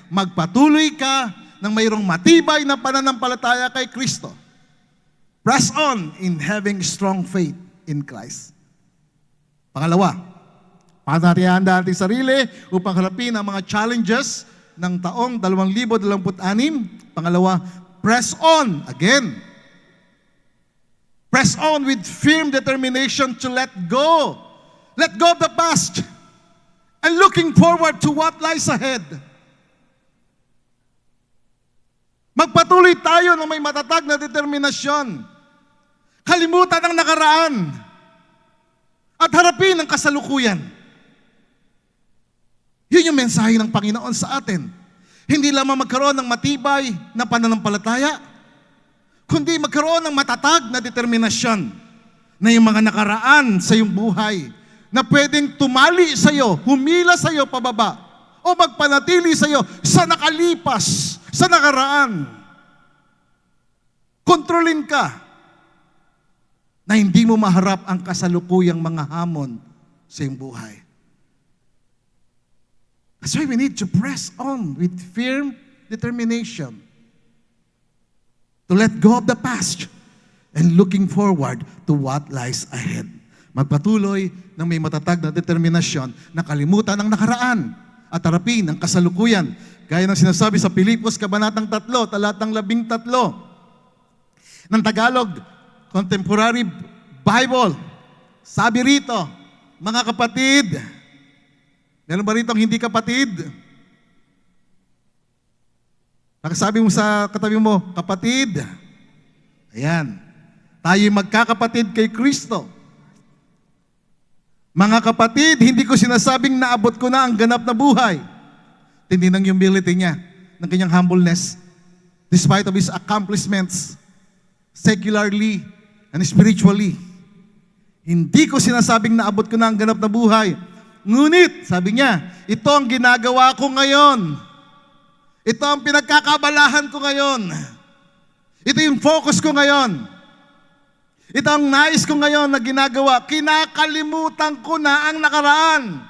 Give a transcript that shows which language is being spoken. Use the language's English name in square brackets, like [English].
[Filipino] Magpatuloy ka ng mayroong matibay na pananampalataya kay Kristo. [English] Press on in having strong faith in Christ. [Filipino] Pangalawa, paano natin ihanda ating sarili upang harapin ang mga challenges ng taong 2026? Pangalawa, [English] press on. Again, press on with firm determination to let go. Let go of the past and looking forward to what lies ahead. [Filipino] Magpatuloy tayo ng may matatag na determinasyon. Kalimutan ang nakaraan at harapin ang kasalukuyan. Yun yung mensahe ng Panginoon sa atin. Hindi lamang magkaroon ng matibay na pananampalataya, kundi magkaroon ng matatag na determinasyon na yung mga nakaraan sa iyong buhay na pwedeng tumali sa iyo, humila sa iyo pababa, o magpanatili sa iyo sa nakalipas, sa nakaraan. Kontrolin ka na hindi mo maharap ang kasalukuyang mga hamon sa iyong buhay. [English] That's why we need to press on with firm determination to let go of the past and looking forward to what lies ahead. [Filipino] Magpatuloy ng may matatag na determinasyon na kalimutan ang nakaraan at harapin ang kasalukuyan. Gaya ng sinasabi sa Pilipos, Kabanatang 3, talatang 13 ng Tagalog Contemporary Bible. Sabi rito, mga kapatid, meron ba rito hindi kapatid? Nakasabi mo sa katabi mo, kapatid. Ayan. Tayo'y magkakapatid kay Kristo. Mga kapatid, hindi ko sinasabing naabot ko na ang ganap na buhay. Tindi ng [English] humility niya, [Filipino] ng kanyang [English] humbleness, despite of his accomplishments, secularly and spiritually. [Filipino] Hindi ko sinasabing naabot ko na ang ganap na buhay. Ngunit, sabi niya, ito ang ginagawa ko ngayon. Ito ang pinagkakabalahan ko ngayon. Ito yung focus ko ngayon. Ito ang nais ko ngayon na ginagawa. Kinakalimutan ko na ang nakaraan.